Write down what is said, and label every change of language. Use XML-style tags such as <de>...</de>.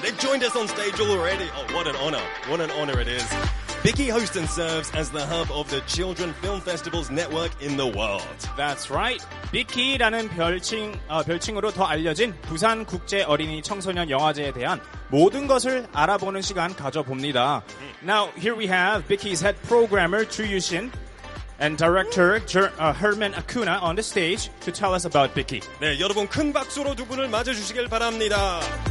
<en>They've joined us on stage already. Oh, what an honor. What an honor it is. BIKY hosts and serves as the hub of the Children Film Festivals network in the world. That's right.</en> <ko>BIKY라는 별칭으로 더 알려진 부산 국제 어린이 청소년 영화제에 대한 모든 것을 알아보는 시간 가져봅니다.</ko> <en>Now, here we have BIKY's head programmer, Chu Yushin, and director Herman Acuna on the stage to tell us about BIKY.</en> <ko>네, 여러분 큰 박수로 두 분을 맞아주시길 바랍니다.</ko>